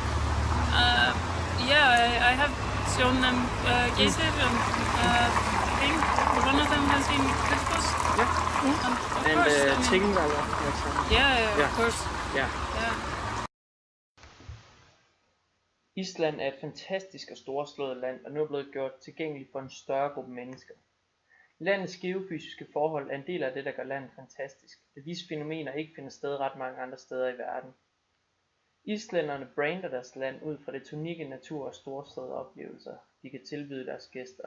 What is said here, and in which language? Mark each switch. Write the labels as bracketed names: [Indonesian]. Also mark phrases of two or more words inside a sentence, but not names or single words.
[English] Yeah, I have shown them Geysir and I think one of them has been Gullfoss. Yeah. And of And course, I mean, Thingvellir, for example. yeah, Yeah. of course. Yeah. Yeah. [Danish] Island er et fantastisk og storslået land, og nu er blevet gjort tilgængeligt for en større gruppe mennesker. Landets geofysiske forhold er en del af det, der gør landet fantastisk, da disse fænomener ikke finder sted ret mange andre steder i verden. Islænderne brander deres land ud fra det unikke natur- og storslåede oplevelser, de kan tilbyde deres gæster.